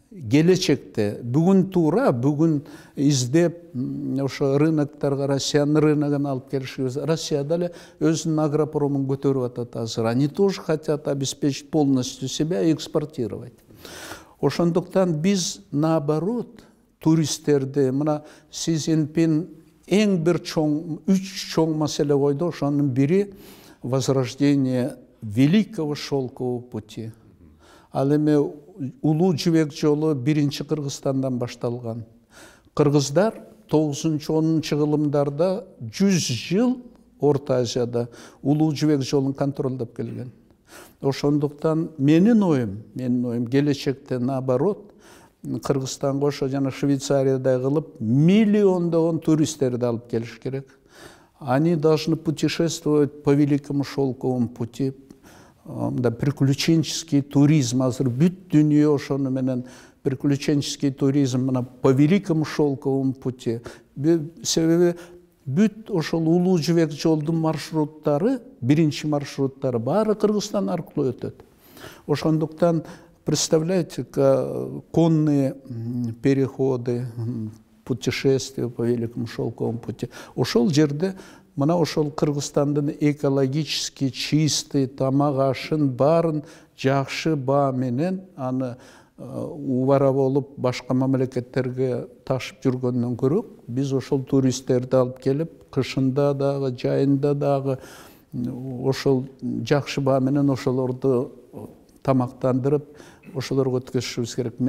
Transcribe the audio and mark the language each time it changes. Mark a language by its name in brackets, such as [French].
[Kyrgyz] келечекте бүгүн туура бүгүн издеп ошо рыноктарга Россиянын рыногун алып келишибиз. Россияда эле өзүнүн агропромун көтөрүп атат азыр. [Russian] Они тоже хотят обеспечить полностью себя и экспортировать. [Kyrgyz] Ошондуктан биз наоборот туристтерди мына Си Цзиньпин эң бир чоң 3 чоң маселе койду. Ошонун бири [Russian] возрождение Великого шелкового пути. [Kyrgyz] Ал эми Улуу жибек жолу биринчи Кыргызстандан башталган. Кыргыздар 9-10 кылымдарда 100 жыл Орта Азияда Улуу жибек жолун контролдоп келген. Ошондуктан менин оюм келечекте наоборот Кыргызстанга ошо жана Швейцариядай кылып миллиондогон туристтерди алып келиш керек. [Russian] Они должны путешествовать по Великому шелковому пути. Приключенческий туризм, [Kyrgyz] азыр бүт дүние ошону менен [Russian] приключенческий туризм по Великому шелковому пути. [Kyrgyz] Себеби бүт ошол Улуу жибек жолдун маршруттары, биринчи маршруттары баары Кыргызстан аркылуу өтөт. [Russian] Ошондуктан представляете, конные переходы, путешествия по Великому шелковому пути. [Kyrgyz] Ошол жерде мына ошол Кыргызстандын [Russian] экологически чистый [Kyrgyz] тамак ашын барын жакшы баа менен аны убара болуп башка мамлекеттерге ташып жүргөндөн көрө биз ошол туристтерди алып келип кышында дагы жайында дагы ошол жакшы баа менен ошолорду тамактандырып ошолорго өткөзүшүбүз керек.